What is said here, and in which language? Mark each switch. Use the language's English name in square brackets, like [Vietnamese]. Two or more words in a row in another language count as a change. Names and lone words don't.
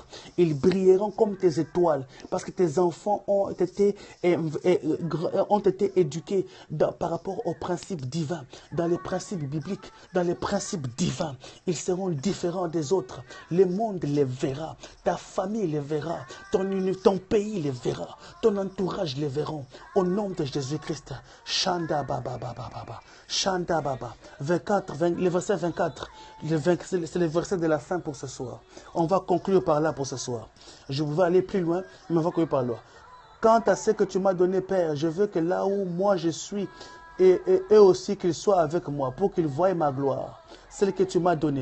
[French] Ils brilleront comme tes étoiles parce que tes enfants ont été éduqués par rapport aux principes divins, dans les principes bibliques, dans les principes divins. Ils seront différents des autres. Le monde les verra, ta famille les verra, ton pays les verra, ton entourage les verront. Au nom de Jésus-Christ. Shanda baba baba baba. Shanda baba. 24, le verset 24, c'est le verset de la fin pour ce soir. On va conclure par là pour ce soir. Je vais aller plus loin, mais on va conclure par là. Quant à ce que tu m'as donné, Père, je veux que là où moi je suis, et eux aussi qu'ils soient avec moi, pour qu'ils voient ma gloire, celle que tu m'as donnée.